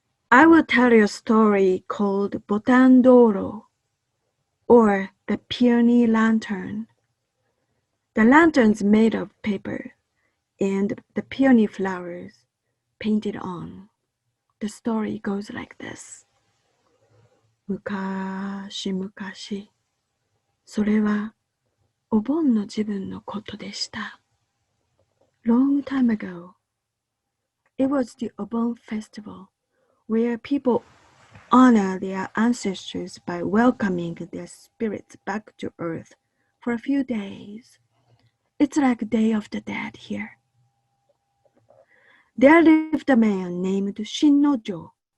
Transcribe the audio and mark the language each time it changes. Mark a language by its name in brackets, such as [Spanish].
[English] I will tell you a story called Botandoro, or the peony lantern. The lantern's made of paper and the peony flowers painted on. The story goes like this. [Japanese] 昔々、それはお盆の自分のことでした。 [English] Long time ago, it was the Obon festival, where people honor their ancestors by welcoming their spirits back to earth for a few days. It's like Day of the Dead here. There lived a man named Shinojo.